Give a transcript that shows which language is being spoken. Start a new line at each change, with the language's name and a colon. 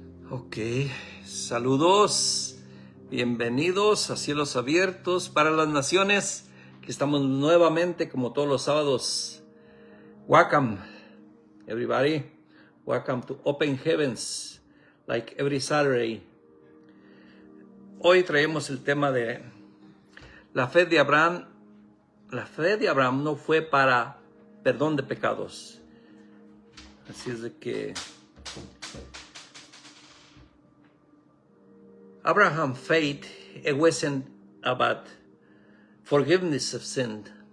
Spanish: Ok, saludos, bienvenidos a Cielos Abiertos para las Naciones, que estamos nuevamente como todos los sábados.
English: Welcome, everybody. Welcome to Open Heavens, like every Saturday.
Spanish: Hoy traemos el tema de la fe de Abraham. La fe de Abraham no fue para perdón de pecados. Así es de que
English: Abraham's faith, it wasn't about forgiveness of sin.